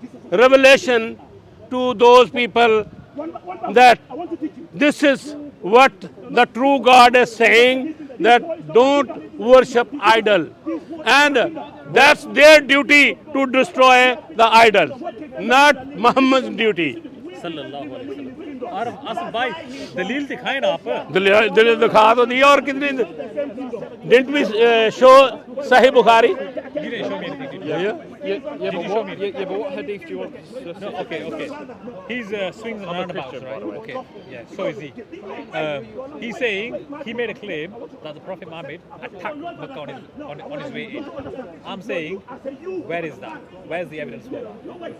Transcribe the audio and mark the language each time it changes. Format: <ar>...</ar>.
<en>revelation to those people that this is what the true God is saying, that don't worship idol, and that's their duty to destroy the idol, not Muhammad's duty.</en> <ar>सल्लल्लाहु अलैहि वसल्लम।</ar> <hi>और आसिफ भाई दलील दिखाएं ना आप। दलील दिखा तो दिया और कितनी</hi> <en>didn't we show Sahih Bukhari? You didn't show me anything. Did you? Yeah, but what hadith do you want? No, okay. He's swings and roundabouts, Christian, by right? the way. Okay, yeah, so is he. He's saying he made a claim that the Prophet Muhammad attacked Mecca on his way in. I'm saying, where is that? Where's the evidence for that?</en>